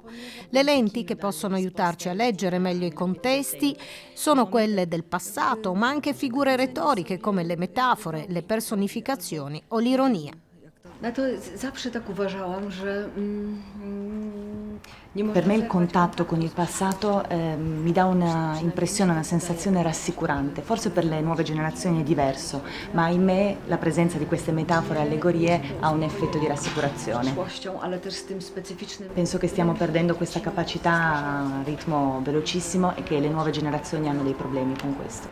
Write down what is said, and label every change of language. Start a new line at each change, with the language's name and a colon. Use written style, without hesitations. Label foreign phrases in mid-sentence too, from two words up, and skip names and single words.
Italian: Le lenti che possono aiutarci a leggere meglio i contesti sono quelle del passato, ma anche figure retoriche come le metafore, le personificazioni o l'ironia.
Polish: Ja to zawsze tak uważałam, że
Italian: Per me il contatto con il passato mi dà una impressione, una sensazione rassicurante. Forse per le nuove generazioni è diverso, ma in me la presenza di queste metafore e allegorie ha un effetto di rassicurazione. Penso che stiamo perdendo questa capacità a ritmo velocissimo e che le nuove generazioni hanno dei problemi con questo.